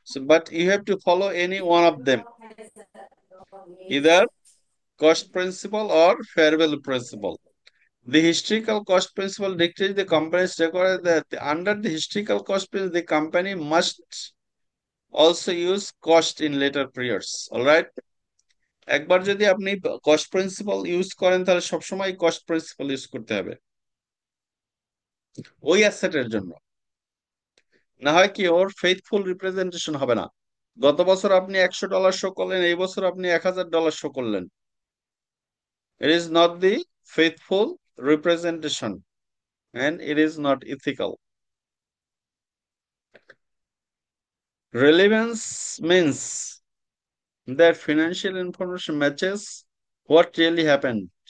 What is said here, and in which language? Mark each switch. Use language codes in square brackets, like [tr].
[en] but you have to follow any one of them. Either cost principle or fair value principle. The historical cost principle dictates the company's record that under the historical cost principle, the company must also use cost in later periods. All right? [bn] একবার যদি আপনি cost principal use করেন তাহলে সবসময় cost principal use করতে হবে ওই অ্যাসেটের জন্য, না হয় কি ওর ফেইথফুল রিপ্রেজেন্টেশন হবে না। গত বছর আপনি $100 শো করলেন, এই বছর আপনি $1000 শো করলেন। [en] It is not the faithful representation and it is not ethical. Relevance means that financial information matches what really happened.